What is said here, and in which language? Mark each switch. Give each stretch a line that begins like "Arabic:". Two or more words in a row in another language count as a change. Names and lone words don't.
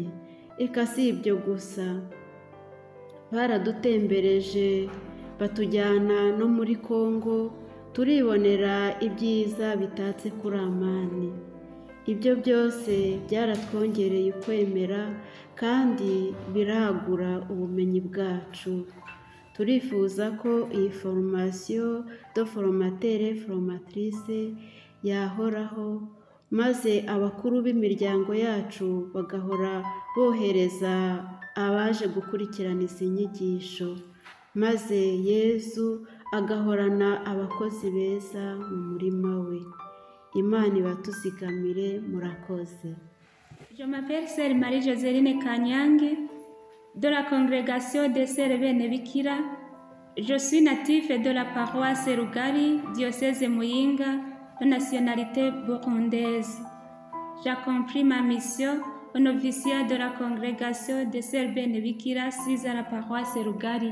Kinyarwanda: Eka si ibyo gusa, baradutembereje batujyana no muri Kongo, turibonera ibyiza bitatse kuri Amani. Ibyo byose byaratwongereye ukwemera kandi biragura ubumenyi bwacu. Turifuza ko iyi
French: formation de formateur et formatrice
Kinyarwanda: yahoraho, maze abakuru b'imiryango yacu bagahora bohereza abaje gukurikirana izi nyigisho, maze Yezu agahorana abakozi beza mu murima we. Imana ibatuzigamire. Murakoze.
French: Je m'appelle Sœur Marie-Joséline Kanyange de la congrégation des Sœurs Benebikira. Je suis natif de la paroisse Rugari, diocèse Muyinga, de nationalité burundaise. J'ai accompli ma mission au noviciat de la congrégation des Sœurs Benebikira, sise à la paroisse Rugari.